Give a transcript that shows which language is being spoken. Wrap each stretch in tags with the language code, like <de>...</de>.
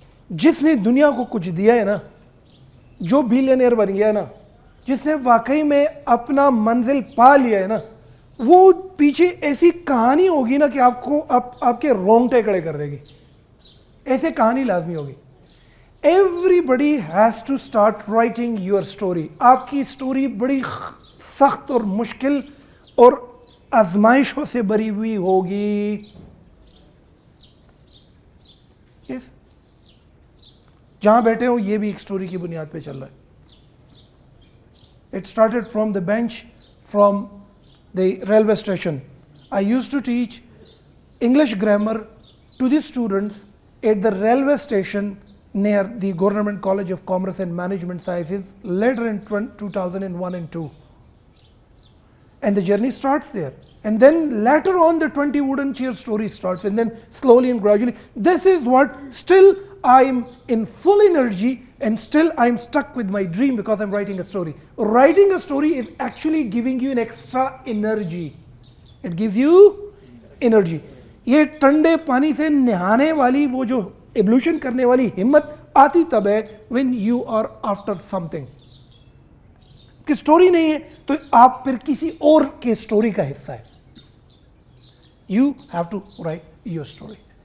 <ur>جس نے دنیا کو کچھ دیا ہے نا, جو بلینئر بن گیا ہے نا, جس نے واقعی میں اپنا منزل پا لیا ہے نا, وہ پیچھے ایسی کہانی ہوگی نا کہ آپ کو آپ کے رونگٹے کھڑے کر دے گی. ایسے کہانی لازمی ہوگی.</ur> <en>Everybody has to start writing your story.</en> <ur>آپ کی سٹوری بڑی سخت اور مشکل اور آزمائشوں سے بری ہوئی ہوگی.</ur> <en>Yes.</en> <ur>جہاں بیٹھے ہو یہ بھی ایک سٹوری کی بنیاد پہ چل رہا ہے.</ur> <en>It started from the bench, from the railway station. I used to teach English grammar to the students at the railway station near the Government College of Commerce and Management Sciences later in 2001 and 2. And the journey starts there. And then later on the 20 wooden chair story starts, and then slowly and gradually. This is what still I'm in full energy, and still I'm stuck with my dream because I'm writing a story. Writing a story is actually giving you an extra energy. It gives you energy.</en> <ur>یہ ٹھنڈے پانی سے نہانے والی وہ جو ایبلوشن کرنے والی ہمت آتی تب ہے</ur> <en>when you are after something.</en> <ur>کہ سٹوری نہیں ہے تو آپ پھر کسی اور کے سٹوری کا حصہ ہے.</ur> <en>You have to write your story.</en>